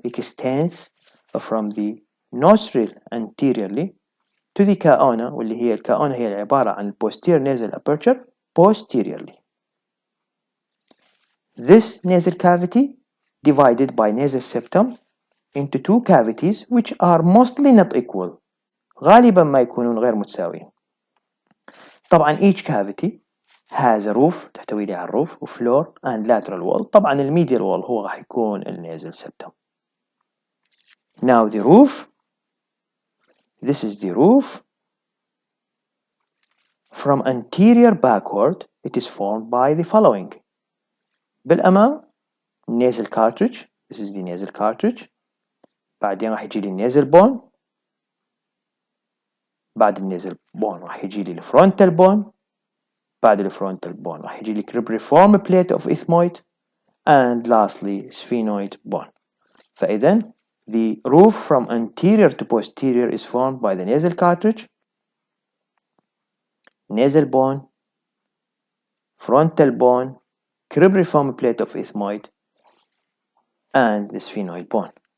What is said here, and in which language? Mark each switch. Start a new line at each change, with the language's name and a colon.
English: It extends from the nostril anteriorly to the choana واللي هي الchoana هي عبارة عن posterior nasal aperture posteriorly. This nasal cavity divided by nasal septum into two cavities which are mostly not equal.
Arabic: غالبا ما يكونون غير متساويين.
English: طبعا each cavity has a roof تحتوي لي على الروف وفلور and lateral wall.
Arabic: طبعا الميديال wall هو راح يكون النازل septum.
English: Now the roof. This is the roof. From anterior backward it is formed by the following. بالأمام nasal cartridge. This is the nasal cartridge.
Arabic: بعدين راح يجي لي النازل بون. بعد النازل بون راح يجي لي الفرونتال بون.
English: بعد الفرونتال بون راح يجي لي cribriform plate of ethmoid and lastly sphenoid bone. فإذا the roof from anterior to posterior is formed by the nasal cartridge, nasal bone, frontal bone, cribriform plate of ethmoid and the sphenoid bone.